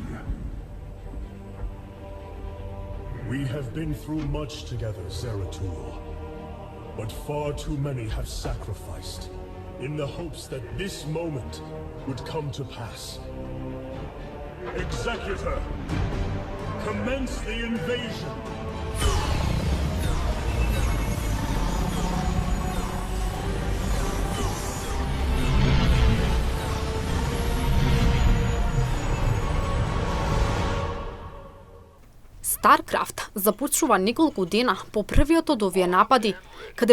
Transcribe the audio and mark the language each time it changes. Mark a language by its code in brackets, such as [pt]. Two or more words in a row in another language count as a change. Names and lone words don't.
[en] We have been through much together, Zeratul. But far too many have sacrificed in the hopes that this moment would come to pass. Executor, commence the invasion! [mk] Старкрафт започнува неколку дена по првиот од овие напади, каде